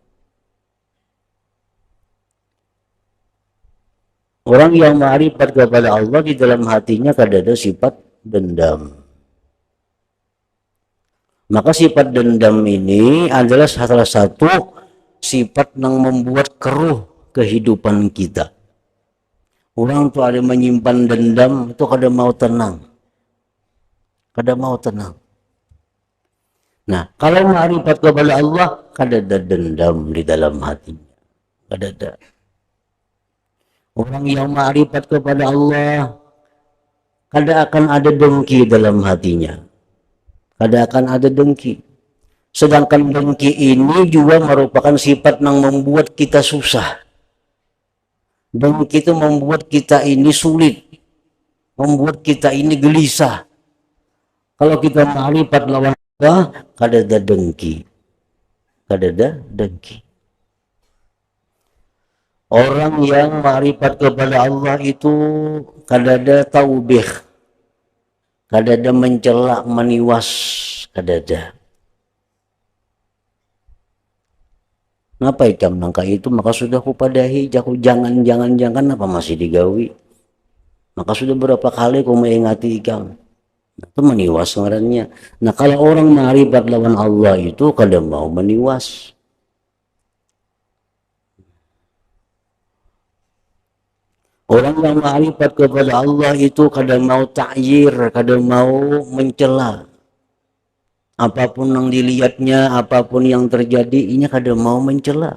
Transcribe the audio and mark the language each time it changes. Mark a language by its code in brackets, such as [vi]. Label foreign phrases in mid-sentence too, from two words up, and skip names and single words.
[id] Orang yang ma'rifat kepada Allah di dalam hatinya ada sifat dendam. Maka sifat dendam ini adalah salah satu sifat yang membuat keruh kehidupan kita. [bjn] Orang tuh ada menyimpan dendam itu kada mau tenang. Kada mau tenang. Nah, kalau ma'rifat kepada Allah, kada ada dendam di dalam hatinya. Kada ada. Orang yang ma'rifat kepada Allah, kada akan ada dengki dalam hatinya. Kada akan ada dengki. [id] Sedangkan dengki ini juga merupakan sifat yang membuat kita susah. Dengki itu membuat kita ini sulit. Membuat kita ini gelisah. [bjn] Kalau kita ma'rifat lawan Allah, kada ada dengki. Kada ada dengki. Orang yang ma'rifat kepada Allah itu kada ada taubih. Kada ada mencela, meniwas, kada ada. Ngapa ikam nangka itu? Maka sudah kupadahi, jangan apa masih digawi. Maka sudah berapa kali ku mengingati ikam. Itu meniwas ngarannya. Nah, kalau orang ma'rifat lawan Allah itu kada mau meniwas. Orang yang ma'rifat kepada Allah itu kadang mau ta'yir, kadang mau mencela. Apapun yang dilihatnya, apapun yang terjadi, ini kadang mau mencela.